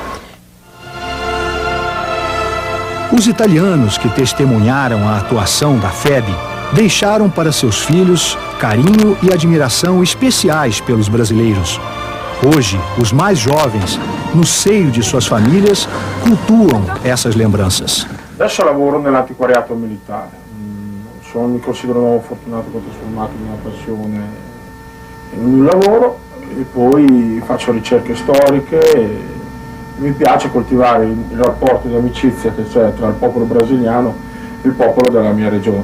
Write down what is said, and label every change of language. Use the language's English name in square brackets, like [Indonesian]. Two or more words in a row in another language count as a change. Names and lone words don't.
[Portuguese] Os italianos que testemunharam a atuação da FEB deixaram para seus filhos carinho e admiração especiais pelos brasileiros. Hoje, os mais jovens, no seio de suas famílias, cultuam essas lembranças. [Italian] Adesso lavoro nell'antiquariato militare, mi considero fortunato che ho trasformato la mia passione il lavoro e poi faccio ricerche storiche e mi piace coltivare il rapporto di amicizia che c'è tra il popolo brasiliano e il popolo della mia regione.